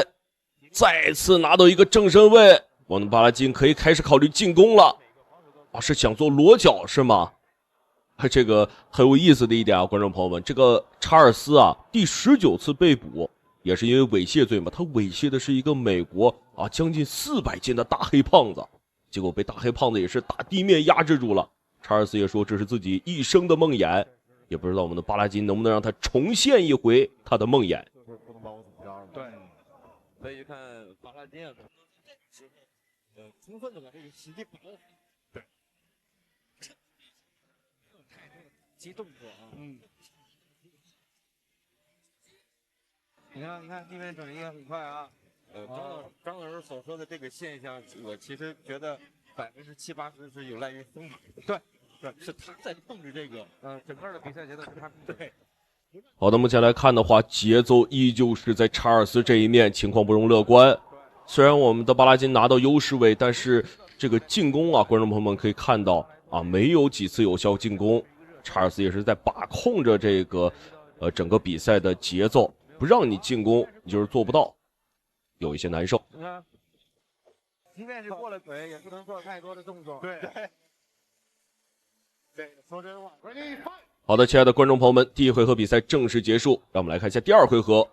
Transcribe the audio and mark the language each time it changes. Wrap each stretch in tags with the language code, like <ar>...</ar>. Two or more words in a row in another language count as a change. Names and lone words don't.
<zh>再次拿到一個正身位，我們巴拉金可以開始考慮進攻了。啊，是想做裸腳是嗎？這個很有意思的一點啊，觀眾朋友們，這個查爾斯啊，第19次被捕，也是因為猥褻罪嘛。他猥褻的是一個美國啊將近400 斤的大黑胖子，結果被大黑胖子也是打地面壓制住了。查爾斯也說這是自己一生的夢魘，也不知道我們的巴拉金能不能讓他重現一回他的夢魘。對。所以就看巴拉金啊，充分的把這個時機把握。對，太激動作啊。你看地面轉移也很快啊。張老師所說的這個現象，我其實覺得70%-80%是有賴於瘋馬。對，是他在控制這個，整個的比賽節奏是他控制。對。好的，目前來看的話，節奏依舊是在查爾斯這一面，情況不容樂觀。雖然我們的巴拉金拿到優勢位，但是這個進攻啊，觀眾朋友們可以看到啊，沒有幾次有效進攻。查爾斯也是在把控着這個整個比賽的節奏，不讓你進攻，你就是做不到。有一些难受。你看，即便是过了腿，也不能做太多的动作。对，说真话。好的，亲爱的观众朋友们，第一回合比赛正式结束，让我们来看一下第二回合。</zh>